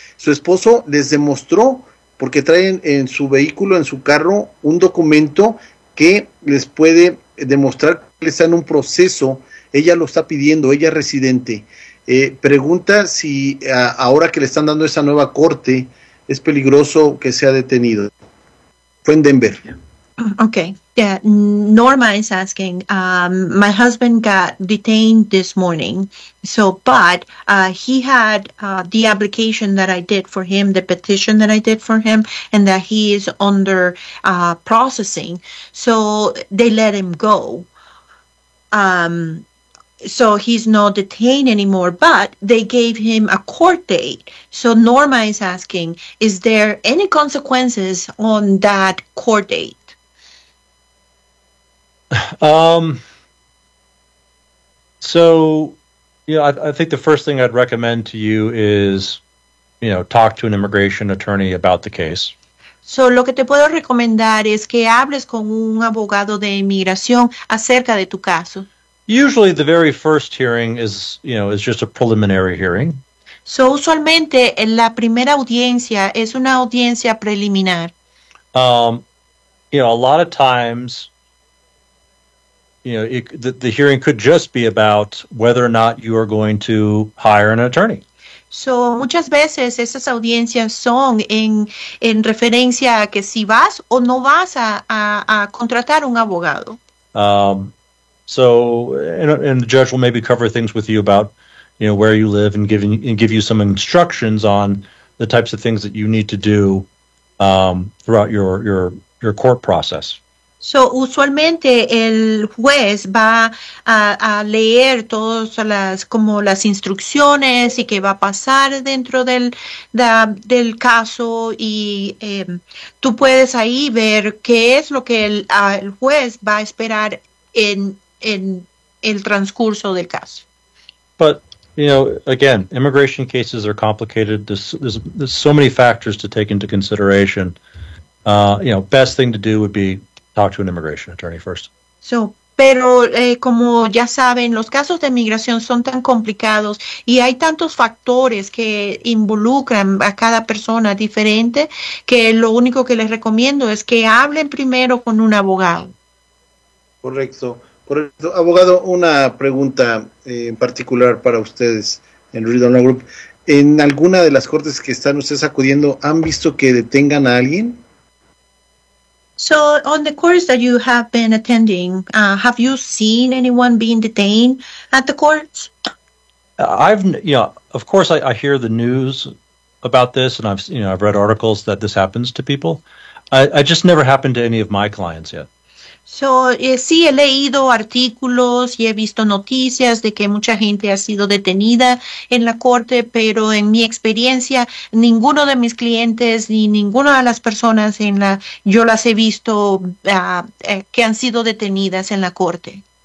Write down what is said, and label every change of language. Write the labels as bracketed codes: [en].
[es] Su esposo les demostró, porque traen en su vehículo, en su carro, un documento que les puede demostrar que está en un proceso. Ella lo está pidiendo, ella es residente. Pregunta si ahora que le están dando esa nueva corte, es peligroso que sea detenido. Fue en Denver. [en] Okay. Yeah. Norma is asking, my husband got detained this morning, but he had the application that I did for him, the petition that I did for him, and that he is under processing, so they let him go. So he's not detained anymore, but they gave him a court date. So Norma is asking, is there any consequences on that court date? I think the first thing I'd recommend to you is, talk to an immigration attorney about the case. [es] So, lo que te puedo recomendar es que hables con un abogado de inmigración acerca de tu caso. [en] Usually the very first hearing is, you know, is just a preliminary hearing. [es] So usualmente en la primera audiencia es una audiencia preliminar. [en] You know, a lot of times, you know, the hearing could just be about whether or not you are going to hire an attorney. [es] So muchas veces esas audiencias son en referencia a que si vas o no vas a contratar un abogado. [en] So and the judge will maybe cover things with you about, you know, where you live and give you some instructions on the types of things that you need to do throughout your court process. So usualmente el juez va a leer todas las como las instrucciones y qué va a pasar dentro del caso y tú puedes ahí ver qué es lo que el juez va a esperar en el transcurso del caso. But you know, again, immigration cases are complicated. There's so many factors to take into consideration. You know, best thing to do would be talk to an immigration attorney first. [es] So, pero como ya saben, los casos de inmigración son tan complicados y hay tantos factores que involucran a cada persona diferente que lo único que les recomiendo es que hablen primero con un abogado. Correcto. Correcto. Abogado, una pregunta en particular para ustedes en Riddle Law Group. ¿En alguna de las cortes que están ustedes acudiendo, han visto que detengan a alguien? [en] So, on the courts that you have been attending, have you seen anyone being detained at the courts? I hear the news about this, and I've read articles that this happens to people. I just never happened to any of my clients yet. [es] So, sí, he leído artículos y he visto noticias de que mucha gente ha sido detenida en la corte, pero en mi experiencia, ninguno de mis clientes ni ninguna de las personas en la yo las he visto que han sido detenidas en la corte.